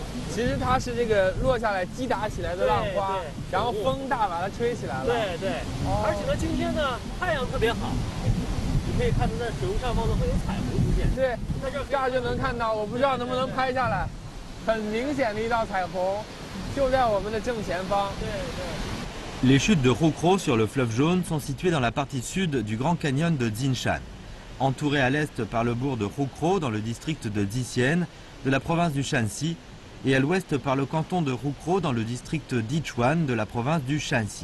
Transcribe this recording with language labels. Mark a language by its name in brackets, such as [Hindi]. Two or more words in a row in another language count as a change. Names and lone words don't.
[Chinese] 其实它是这个落下来击打起来的浪花，然后风大把它吹起来了。对。而且呢，今天呢太阳特别好，你可以看到在水雾上方呢会有彩虹出现。对，这儿就能看到，我不知道能不能拍下来，很明显的一道彩虹，就在我们的正前方。 [French] Les chutes de Roukro sur le fleuve Jaune sont situées dans la partie sud du Grand Canyon de Jinshan, entourées à l'est par le bourg de Roukro dans le district de Zhixian de la province du Shanxi et à l'ouest par le canton de Roukro dans le district d'Yichuan de la province du Shanxi.